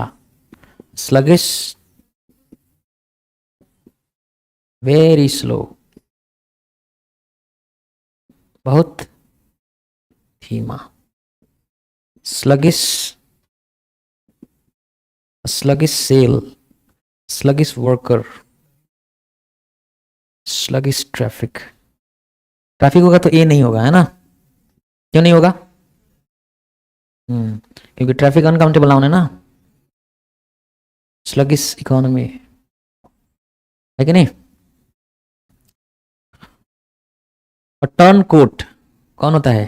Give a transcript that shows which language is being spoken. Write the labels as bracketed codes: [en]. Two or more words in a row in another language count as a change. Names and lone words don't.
[en] sluggish, very slow, [hi] बहुत धीमा। [en] स्लगिश, sluggish sale, sluggish worker, sluggish traffic. [hi] ट्रैफिक होगा तो ए नहीं होगा, है ना? क्यों नहीं होगा? क्योंकि ट्रैफिक [en] uncountable noun [hi] है ना. [en] sluggish economy [hi] है कि नहीं? और [en] turn coat [hi] कौन होता है?